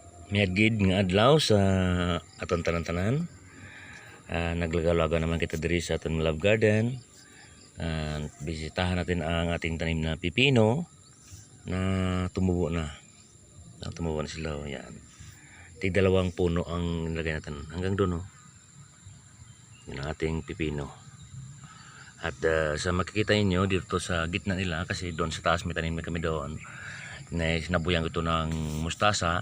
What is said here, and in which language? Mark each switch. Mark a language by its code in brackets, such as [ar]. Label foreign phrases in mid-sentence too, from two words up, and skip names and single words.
[hil] Miagid nga adlaw sa aton tanan-tanan. Naglagaw-lagaw naman kita diri sa aton [en] love garden. [tl] Bisitahan natin ang ating tanim na pipino na tumubo na. Tumubo na sila. Yan. Tig-dalawang puno ang nilagay natin. Hanggang doon. Yan ang ating pipino. At sa makikita niyo dito sa gitna nila, kasi doon sa taas may tanim na kami doon, sinabuyan ko ito ng mustasa.